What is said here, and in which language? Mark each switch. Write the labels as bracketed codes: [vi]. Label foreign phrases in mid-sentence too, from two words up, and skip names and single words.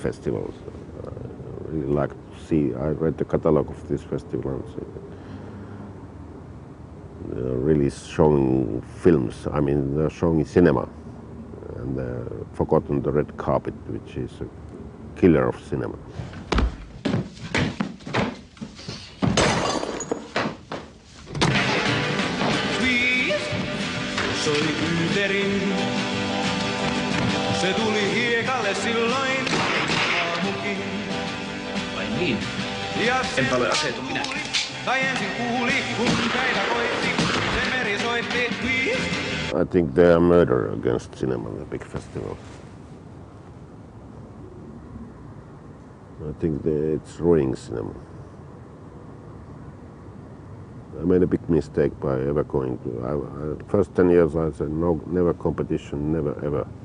[en] I really like to see. I read the catalogue of this festival and see. They're really showing films. I mean, they're showing cinema, and they've forgotten the red carpet, which is a killer of cinema. [fi] Soi Yyterin. Se tuli hiekalle silloin aamukin. Vai niin? Ja Enpä ole aseeton minäkin. Tai ensin kuuli, kun päivä koitti, se meri soitti. [en] I think they are murder against cinema, the big festival. I think it's ruining cinema. I made a big mistake by ever going to. First 10 years I said no, never competition, never ever.